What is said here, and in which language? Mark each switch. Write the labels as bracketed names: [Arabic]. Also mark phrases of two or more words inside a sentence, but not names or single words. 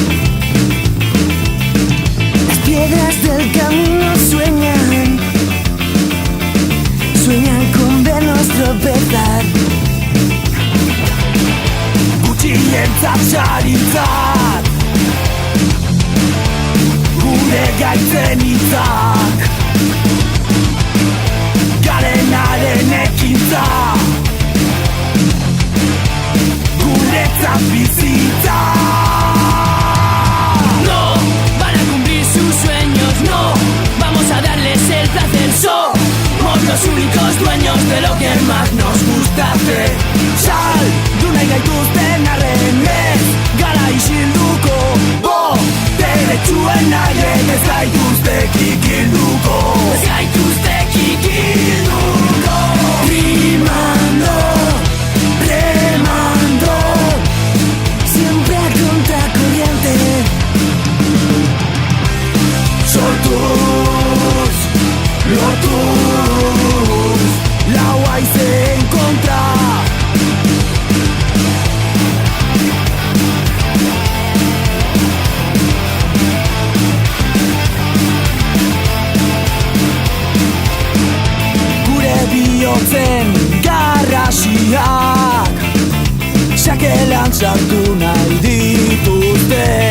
[Spanish] Las piedras del camino sueñan con vernos tropezar. [Basque] Gutxientzat saritzak, gure gaitzen hitzak, garenaren ekintza, guretzat bizitza. [Spanish] No van a cumplir sus sueños, no vamos a darles el placer. Somos los únicos dueños de lo que más nos gusta hacer. Sal, [Basque] duna gaituzten arren ez, gara isilduko, deretsuen nahiek ez gaituztek ikilduko. Ez gaituztek ikilduko. [Spanish] Rimando, remando, siempre a contracorriente. [Basque] Sortuz, lortuz, lau haizeen kontra. Gure bihotzen garrasiak sakelan sartu nahi dituzte,